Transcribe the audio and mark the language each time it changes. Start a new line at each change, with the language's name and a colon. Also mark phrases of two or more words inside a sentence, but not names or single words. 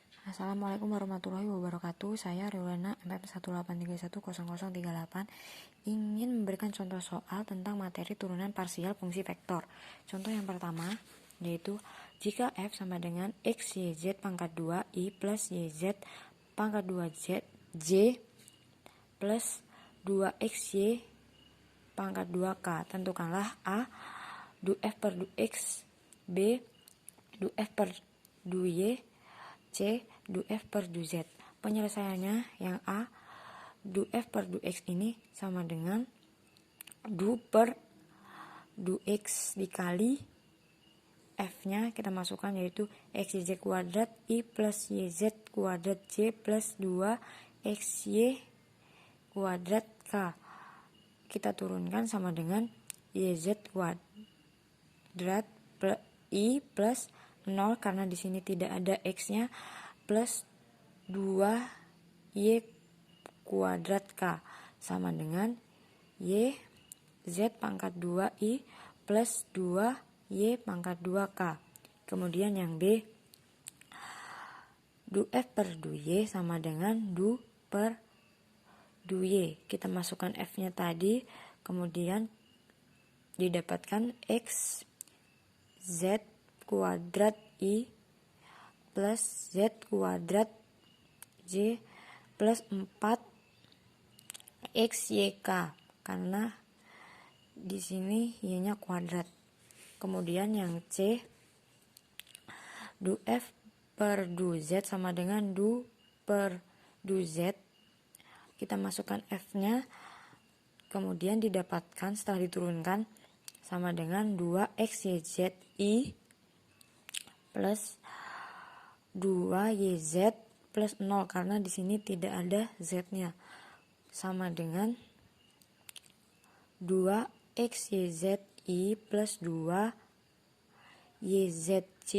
Arabic: السلام عليكم ورحمة الله وبركاته.
Indonesian: Saya Riulana MM183100038 ingin memberikan contoh soal tentang materi turunan parsial fungsi vektor. Contoh yang pertama yaitu jika f sama dengan x y z pangkat 2 i plus y z pangkat 2 z j plus 2xy pangkat 2k. Tentukanlah a du f per du x, b du f per du y, C du f per du z. Penyelesaiannya yang A, du f per du x ini sama dengan du per du x dikali f-nya kita masukkan yaitu xyz kuadrat i plus yz kuadrat j plus 2xy kuadrat k. Kita turunkan sama dengan yz kuadrat i plus 0 karena di sini tidak ada x-nya plus 2y kuadrat k sama dengan y z pangkat 2i plus 2y pangkat 2k. Kemudian yang B, du f per du y sama dengan du per du y. Kita masukkan f-nya tadi, kemudian didapatkan x z kuadrat i plus z kuadrat j plus 4 xyk karena di sini y-nya kuadrat. Kemudian yang C, du f per du z sama dengan du per du z. Kita masukkan f-nya, kemudian didapatkan setelah diturunkan sama dengan 2xyzi plus 2yz plus 0 karena di sini tidak ada z-nya sama dengan 2xyzi plus 2yzc.